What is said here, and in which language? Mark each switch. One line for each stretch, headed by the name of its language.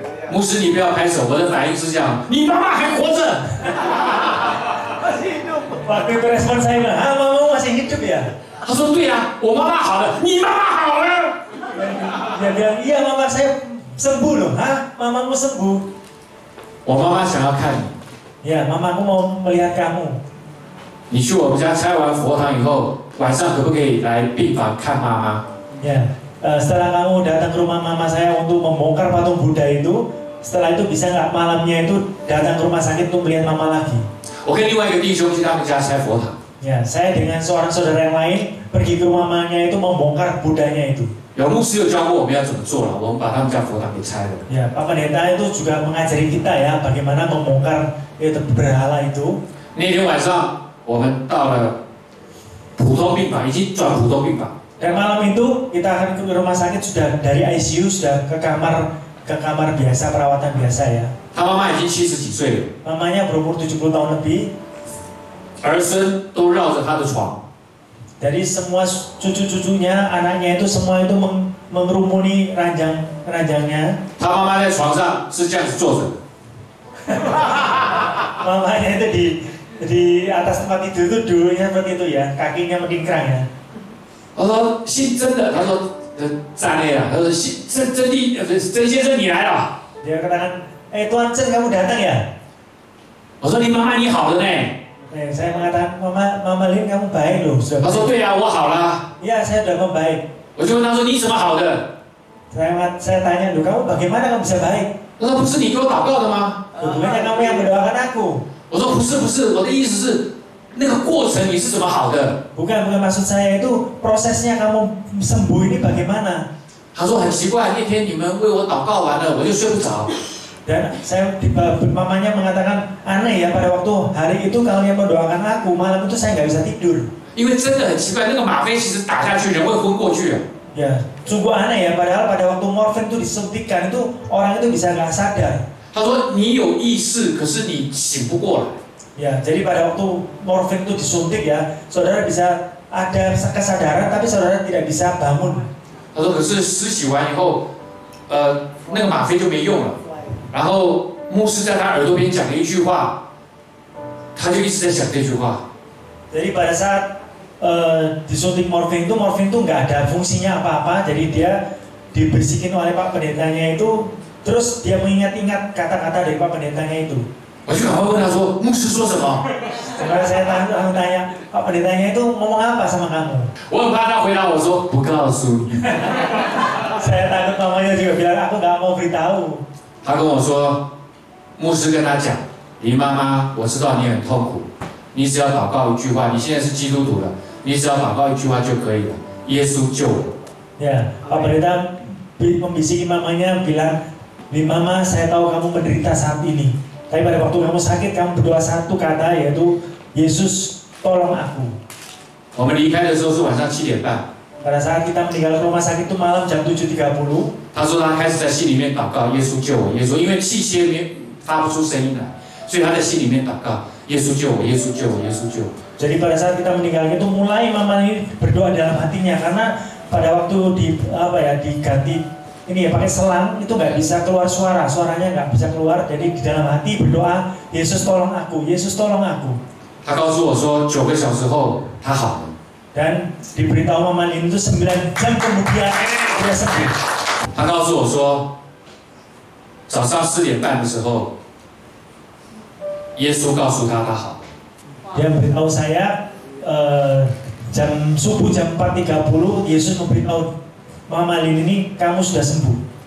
Chinese: 牧师，你不要拍手，我的反应是这样：你妈妈还活着。
Indonesian: Waktu itu respon saya bilang, mamamu masih hidup ya?
Chinese: 他说对呀、我妈妈好了，你妈妈好了。
Indonesian: Dia bilang, iya mama saya sembuh loh. Hah? Mamamu sembuh?
Chinese: 我妈妈想要看你，
Indonesian: Ya, mamaku mau melihat kamu.
Chinese: 你去我们家拆完佛堂以后，晚上可不可以来病房看妈妈？
Indonesian: Ya, setelah kamu datang ke rumah mama saya untuk membongkar patung Buddha itu, setelah itu bisa nggak malamnya itu datang ke rumah sakit untuk melihat mama lagi?
Chinese: 我跟另外一个弟兄去他们家拆佛堂，
Indonesian: Ya, saya dengan seorang saudara yang lain pergi ke rumah mamanya itu membongkar Buddhanya itu.
Chinese: 有牧师有教过我们要怎么做了，我们把他们家佛堂给拆了。
Indonesian: Ya, Pak Pendeta itu juga mengajari kita ya bagaimana membongkar itu berhala itu.
Chinese: 那天晚上我们到了普通病房，已经转普通病房。
Indonesian: Dan malam itu kita akan ke rumah sakit sudah dari ICU sudah ke kamar biasa perawatan biasa ya.
Chinese: 他妈妈已经70几岁了，
Indonesian: Mamanya berumur 70 tahun lebih.
Chinese: 儿孙都绕着他的床。
Indonesian: Jadi semua cucu-cucunya, anaknya itu semua itu mengerumuni ranjangnya.
Chinese: 他妈妈在床上是这样子坐着，
Indonesian: Mamanya itu di atas tempat tidur itu dulunya seperti itu ya, kakinya melingkrang ya.
Chinese: 我说姓曾的，他说站内了，他说曾先生你来了。
Indonesian: Dia katakan, Tuan Chen kamu datang ya?
Chinese: 我说你妈妈你好了呢。
Indonesian: Saya mengatakan, Mama Lin kamu baik loh.
Chinese: 他说对啊，我好了。
Indonesian: Iya, saya sudah membaik.
Chinese: 我就问他说你怎么好的？
Indonesian: Saya tanya, loh kamu bagaimana kamu bisa baik?
Chinese: 他说不是你给我祷告的吗？
Indonesian: Bukannya kamu yang mendoakan aku?
Chinese: 我说不是，我的意思是那个过程你是怎么好的？
Indonesian: Bukan maksud saya itu prosesnya kamu sembuh ini bagaimana.
Chinese: 他说很奇怪，那天你们为我祷告完了，我就睡不着。
Indonesian: Dan saya mamanya mengatakan aneh ya, pada waktu hari itu kalian mendoakan aku, malam itu saya nggak bisa tidur.
Chinese: 因为真的很奇怪，那个吗啡其实打下去，人会昏过去啊。
Indonesian: Ya, sungguh aneh ya, padahal pada waktu morfin itu disuntikan itu orang itu bisa nggak sadar.
Chinese: 他说你有意识，可是你醒不过来。
Indonesian: Ya, jadi pada waktu morfin itu disuntik ya, saudara bisa ada kesadaran tapi saudara tidak bisa bangun.
Chinese: 他说可是施洗完以后，那个吗啡就没用了。然后牧师在他耳朵边讲了一句话，他就一直在想这句话。
Indonesian: Jadi pada saat disuntik morfin itu nggak ada fungsinya apa-apa, jadi dia dibersihin oleh Pak Pendetanya itu, terus dia mengingat-ingat kata-kata dari Pak Pendetanya itu.
Chinese: 我就赶快问他说：“牧师说什么
Indonesian: Setelah saya tanya, Pak Pendetanya itu ngomong apa sama kamu?
Chinese: 我很怕他回答我说不告诉你。
Indonesian: Saya takut mamanya juga bilang aku nggak mau beritahu.
Chinese: 他跟我说，牧师跟他讲，林妈妈，我知道你很痛苦，你只要祷告一句话，你现在是基督徒了，你只要祷告一句话就可以了，耶稣救了。
Indonesian: Ya, Pak Pendeta membisiki mamanya bilang, Mama, saya tahu kamu menderita saat ini. Tapi pada waktu kamu sakit, kamu berdoa satu kata, yaitu Yesus tolong aku.
Chinese: 我们离开的时候是晚上7点半。
Indonesian: Pada saat kita meninggalkan rumah sakit itu malam jam 7.30.
Chinese: 他说他开始在心里面祷告，耶稣救我，耶稣，因为气息发不出声音来，所以他在心里面祷告，耶稣救我，耶稣救我，耶稣救我。
Indonesian: Jadi pada saat kita meninggalkan itu mulai mama ini berdoa dalam hatinya, karena pada waktu diganti ini ya pakai selang itu nggak bisa keluar suaranya nggak bisa keluar, jadi di dalam hati berdoa, Yesus tolong aku, Yesus tolong aku.
Chinese: 他告诉我说，9个小时后他好了。
Indonesian: Dan diberitahu mama ini itu 9 jam kemudian dia sembuh.
Chinese: 他告诉我说，早上4点半的时候，耶稣告诉他他好。
Indonesian: Dia beritahu saya jam subuh jam 4.30 Yesus memberitahu Mama Lin ini kamu sudah sembuh.